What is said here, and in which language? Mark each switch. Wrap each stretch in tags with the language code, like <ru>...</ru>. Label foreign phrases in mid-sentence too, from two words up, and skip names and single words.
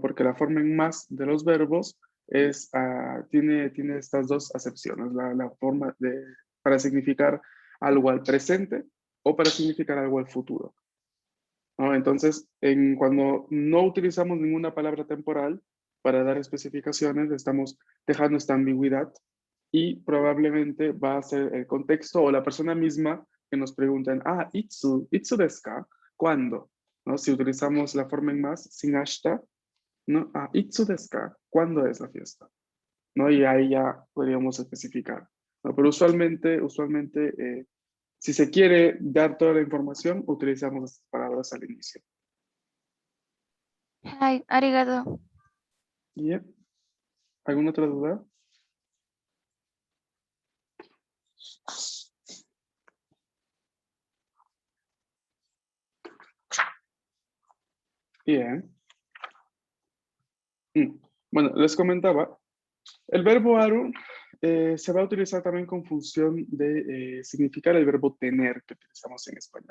<es>Porque la forma en más de los verbos tiene estas dos acepciones, la forma para significar algo al presente o para significar algo al futuro, ¿no? Entonces, cuando no utilizamos ninguna palabra temporal para dar especificaciones, estamos dejando esta ambigüedad y probablemente va a ser el contexto o la persona misma que nos pregunten,</es> <ja>いつですか?</ja> <es>¿Cuándo? ¿No? Si utilizamos la forma en más, sin hashta, ¿no?</es> <ja>いつですか?</ja> <es>¿Cuándo es la fiesta? ¿No? Y ahí ya podríamos especificar, ¿no? Pero usualmente si se quiere dar toda la información, utilizamos estas palabras al inicio. Ay, arigato. Yep. ¿Alguna otra duda? Bien. Bueno, les comentaba, el verbo aru se va a utilizar también con función de significar el verbo tener que utilizamos en español.</es>